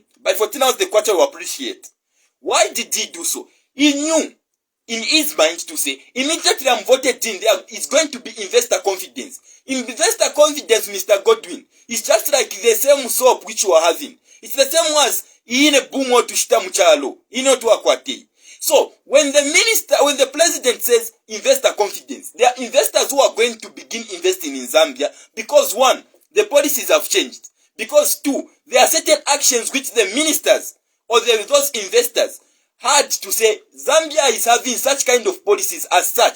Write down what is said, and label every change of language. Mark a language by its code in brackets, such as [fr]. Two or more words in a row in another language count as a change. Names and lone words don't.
[en] By 14 hours, the quarter will appreciate. Why did he do so? He knew in his mind to say, immediately I'm voted in, there is going to be investor confidence. Investor confidence, Mr. Godwin, is just like the same soap which you are having. It's the same as [bem] ine bumo tushita muchalo, ino tuakwate. [en] So when the president says investor confidence, there are investors who are going to begin investing in Zambia because one, the policies have changed. Because two, there are certain actions which the ministers or those investors had to say Zambia is having such kind of policies as such.